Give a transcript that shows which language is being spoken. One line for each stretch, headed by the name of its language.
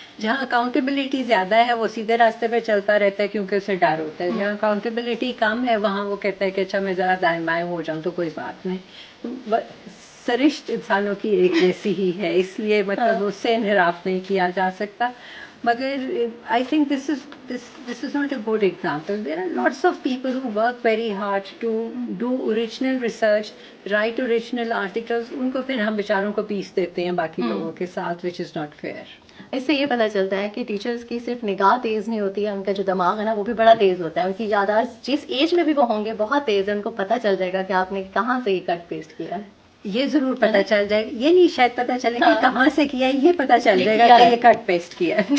Urdu: جہاں اکاؤنٹیبلٹی زیادہ ہے وہ سیدھے راستے پہ چلتا رہتا ہے کیونکہ اسے ڈر ہوتا ہے. جہاں اکاؤنٹیبلٹی کم ہے وہاں وہ کہتا ہے کہ اچھا میں ذرا دائیں بائیں ہو جاؤں تو کوئی بات نہیں. سرشت انسانوں کی ایک جیسی ہی ہے, اس لیے مطلب اس سے انحراف نہیں کیا جا سکتا.
English: مگر I think this is not a good example. There are lots of people who work very hard to do original research, write original articles.
Urdu: ان کو پھر ہم بیچاروں کو پیس دیتے ہیں باقی لوگوں کے ساتھ,
English: which is not fair.
Urdu: اس سے یہ پتہ چلتا ہے کہ ٹیچرز کی صرف نگاہ تیز نہیں ہوتی ہے, ان کا جو دماغ ہے نا وہ بھی بڑا تیز ہوتا ہے. ان کی یادداشت جس ایج میں بھی وہ ہوں گے بہت تیز ہے, ان کو پتہ چل جائے گا کہ آپ نے کہاں سے یہ کٹ پیسٹ کیا ہے. یہ ضرور پتہ چل جائے گا, یہ نہیں شاید پتہ چلے گا کہاں سے کیا ہے, یہ پتہ چل جائے گا کہ یہ کٹ پیسٹ کیا ہے.